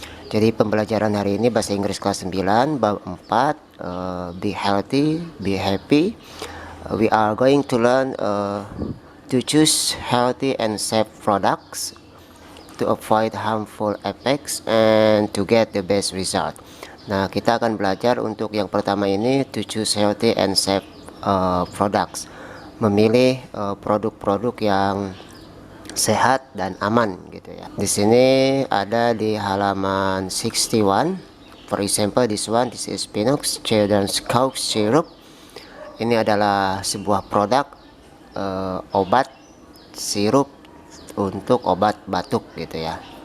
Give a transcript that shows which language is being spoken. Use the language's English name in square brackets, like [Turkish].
[Indonesian] Jadi pembelajaran hari ini bahasa Inggris kelas 9 bab 4, [English] be healthy, be happy. We are going to learn to choose healthy and safe products to avoid harmful effects and to get the best result. [Indonesian] Nah, kita akan belajar untuk yang pertama ini, [English] to choose healthy and safe products, [Indonesian] memilih produk-produk yang sehat dan aman gitu ya. Di sini ada di halaman 61. [English] For example, this is Pinox Children's Cough Syrup. [Indonesian] Ini adalah sebuah produk obat sirup untuk obat batuk gitu ya.